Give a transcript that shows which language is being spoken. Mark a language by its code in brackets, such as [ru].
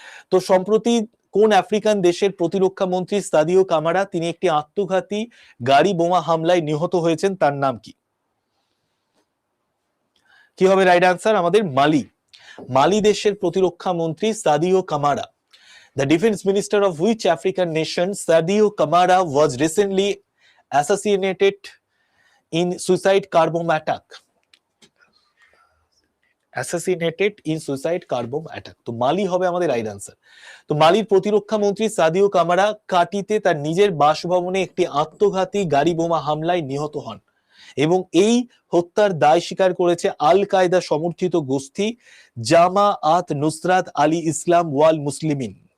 [bn] তো সম্প্রতি কোন আফ্রিকান দেশের প্রতিরক্ষা মন্ত্রী সাদিও কামারা তিনি একটি আত্মঘাতী গাড়ি বোমা হামলায় নিহত হয়েছেন, তার নাম কি? কি হবে রাইট আনসার? আমাদের মালি দেশের প্রতিরক্ষা মন্ত্রী Sadio Camara. [en] The defense minister of which African nation, Sadio Kamara, was recently assassinated in suicide car bomb attack? Assassinated in suicide car bomb attack. [bn] তো মালি হবে আমাদের রাইট আনসার। তো মালির প্রতিরক্ষা মন্ত্রী সাদিও কামারা কাটিতে তার নিজের বাসভবনে একটি আত্মঘাতী গাড়ি বোমা হামলায় নিহত হন এবং এই হত্যার দায় স্বীকার করেছে আল কায়দা সমর্থিত গোষ্ঠী জামাআত নুসরাত আলী ইসলাম ওয়াল মুসলিমিন।